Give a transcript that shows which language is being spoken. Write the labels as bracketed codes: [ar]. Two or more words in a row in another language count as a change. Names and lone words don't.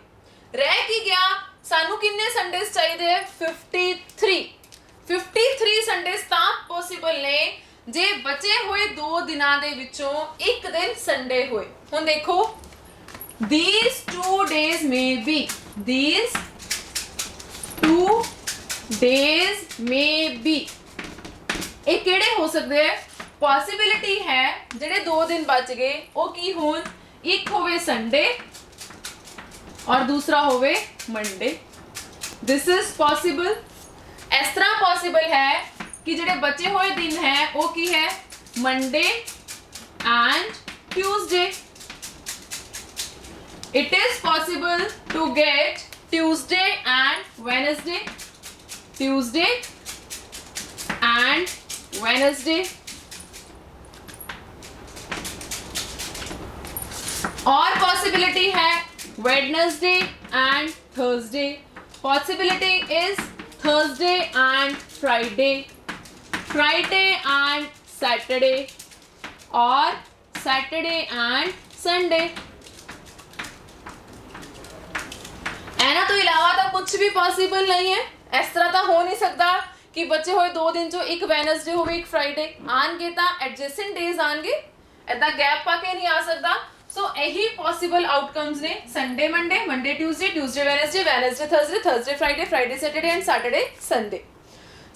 [pa] ਰਹਿ ਕੀ ਗਿਆ, ਸਾਨੂੰ ਕਿੰਨੇ ਸੰਡੇਜ਼ ਚਾਹੀਦੇ ਹੈ, 53 ਸੰਡੇਜ਼ ਤਾਂ ਪੋਸੀਬਲ ਨੇ ਜੇ ਬਚੇ ਹੋਏ 2 ਦਿਨਾਂ ਦੇ ਵਿੱਚੋਂ ਇੱਕ ਦਿਨ ਸੰਡੇ ਹੋਏ। ਹੁਣ ਦੇਖੋ [en] these 2 days may be, these 2 days may be, [pa] ਇਹ ਕਿਹੜੇ ਹੋ ਸਕਦੇ ਹੈ, ਪੋਸੀਬਿਲਿਟੀ ਹੈ ਜਿਹੜੇ 2 ਦਿਨ ਬਚ ਗਏ ਉਹ ਕੀ ਹੋਣ, ਇੱਕ ਹੋਵੇ ਸੰਡੇ ਔਰ ਦੂਸਰਾ ਹੋਵੇ ਮੰਡੇ। [en] this is possible। [hi] इस तरह पॉसिबल है कि [pa] ਜਿਹੜੇ [hi] बचे हुए दिन है वो की है, [en] Monday and Tuesday. it is possible to get Tuesday and Wednesday, Tuesday and Wednesday, और possibility है Wednesday and Thursday। possibility is Thursday and Friday, Friday and Saturday, और Saturday and Sunday। [pa] ਇਹਨਾਂ ਤੋਂ ਇਲਾਵਾ ਤਾਂ ਕੁਝ ਵੀ ਪੋਸੀਬਲ ਨਹੀਂ ਹੈ। ਇਸ ਤਰ੍ਹਾਂ ਤਾਂ ਹੋ ਨਹੀਂ ਸਕਦਾ ਕਿ ਬਚੇ ਹੋਏ 2 ਦਿਨ ਚੋਂ ਇੱਕ ਵੈਨਸਡੇ ਹੋਵੇ ਇੱਕ ਫਰਾਈਡੇ, ਆਣਗੇ ਤਾਂ [en] adjacent days [pa] ਆਣਗੇ, ਐਦਾਂ ਗੈਪ ਪਾ ਕੇ ਨਹੀਂ ਆ ਸਕਦਾ। ਸੋ ਇਹੀ [en] possible outcomes [pa] ਨੇ, [en] Sunday Monday, Monday Tuesday, Tuesday Wednesday, Wednesday Thursday, Thursday Friday, Friday Saturday and Saturday Sunday.